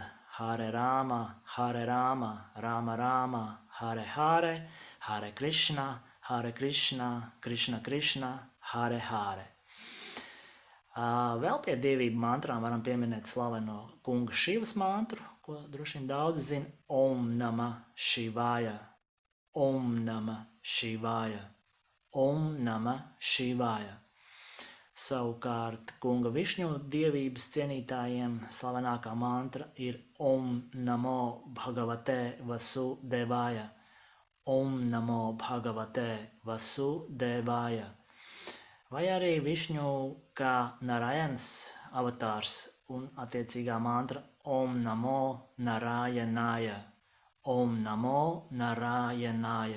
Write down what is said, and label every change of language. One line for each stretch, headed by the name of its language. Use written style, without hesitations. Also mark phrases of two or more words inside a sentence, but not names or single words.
Sanskrit: Hare Rāma, Rāma, Rāma, Hare Hare, Hare Krišna, Krišna Krišna, Hare Hare.
Latvian: Vēl pie dievību mantrām varam pieminēt slaveno kunga Šivas mantru, ko droši vien daudzi zina.
Sanskrit: Om Namah Shivaya, Om Namah Shivaya, Om Namah Shivaya.
Latvian: Savukārt kunga Višņu dievības cienītājiem slavenākā mantra ir
Sanskrit: Om Namo Bhagavate Vasudevaya, Om Namo Bhagavate Vasudevaya.
Latvian: Vai arī Višņu kā Narayans avatārs un attiecīgā mantra
Sanskrit: Om Namo Narayanaya, Om Namo Narayanaya.